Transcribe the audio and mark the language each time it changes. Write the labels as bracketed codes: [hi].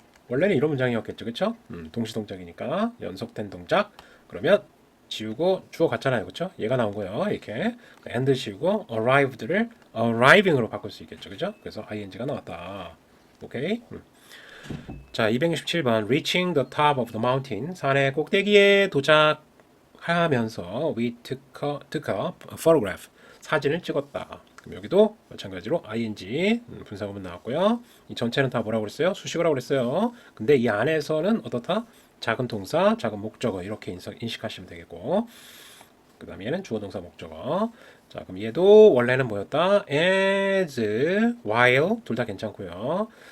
[ko] 원래는 이런 문장이었겠죠, 그렇죠? 동시동작이니까 연속된 동작. 그러면 지우고 주어 같잖아요, 그렇죠? 얘가 나온 거예요, 이렇게. and 지우고 arrived를 arriving으로 바꿀 수 있겠죠, 그렇죠? 그래서 ing가 나왔다. [en] 오케이. 자, 267번 reaching the top of the mountain. [ko] 산의 꼭대기에 도착하면서 [en] we took a photograph. [ko] 사진을 찍었다. 그럼 여기도 마찬가지로 ing 분사구문 나왔고요. 이 전체는 다 뭐라고 그랬어요? 수식어라고 그랬어요. 근데 이 안에서는 어떻다? 작은 동사, 작은 목적어 이렇게 인식하시면 되겠고, 그 다음에 얘는 주어 동사 목적어. 자, 그럼 얘도 원래는 뭐였다? as, while 둘 다 괜찮고요.